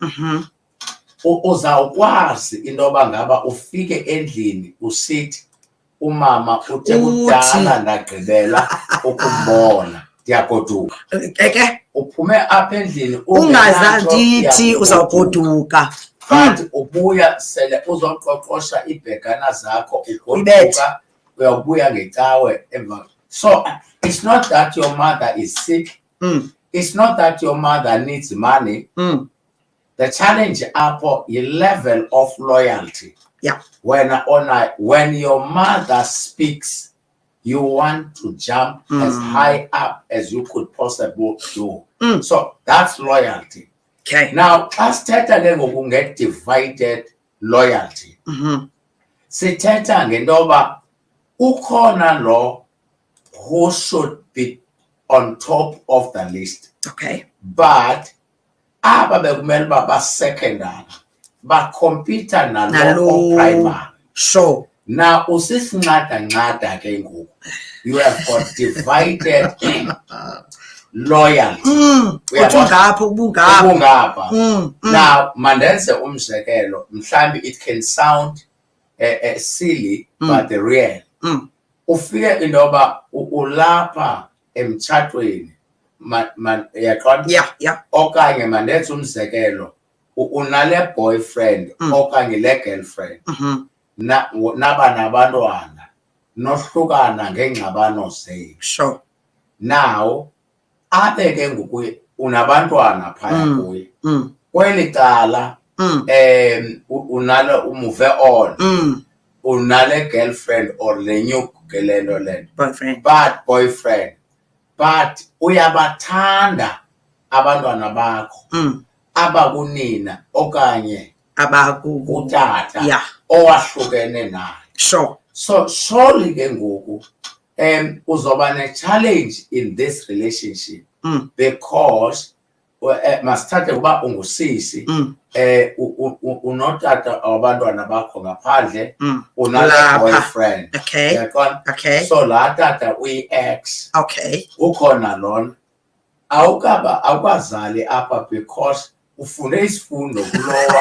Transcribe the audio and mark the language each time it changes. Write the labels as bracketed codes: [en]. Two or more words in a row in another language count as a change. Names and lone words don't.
[xh] Uzawukwazi into yoba ngaba ufike endlini usithi umama uthe kudala ndagqibela ukumbona ndiyagoduka. Uphume apha endlini ungazathi uzawugoduka. But ubuya sele uzoqoqosha ibhekana zakho ugoduka uyabuya ngecawe emva. [en] So it's not that your mother is sick. It's not that your mother needs money. The challenge apho is level of loyalty. Yeah. When your mother speaks, you want to jump as high up as you could possibly do. So that's loyalty. Okay. Now, [xh] asithetha ke ngoku [en] divided loyalty. [xh] Sithetha ngento yoba ukhona lo [en] who should be on top of the list. Okay. [xh] But aba bekumele uba basecondary, bakompita nalo primary. [en] Sure. [xh] Now usisincada ke ngoku. [en] You have got divided loyalty. Ubungapha. Now [xh] mandenze umzekelo, mhlambi [en] it can sound silly but real. [xh] Ufike into yoba ulapha emtshatweni yaqonda. [en] Yeah. [xh] Okanye mandenze umzekelo unale boyfriend okanye le girlfriend. Naba nabantwana nohlukana ngengxabano zenu. [en] Sure. [xh] Now abe ke ngoku unabantwana phaya kuye. Kweli cala unalo [en] move on. [xh] Unale [en] girlfriend or [xh] le [en] new boyfriend. [xh] But uyabathanda abantwana bakho. Abakunina okanye utata owahlukene naye. [en] Sure. So surely [xh] ke ngoku uzoba ne challenge [en] in this relationship because [xh] masithathe kuba ungusisi unotata abantwana bakho ngaphandle unala boyfriend. [en] Okay. [xh] So la tata uyi-ex. [en] Okay. [xh] Ukhona lona awukazali apha because ufune isifundo kulowa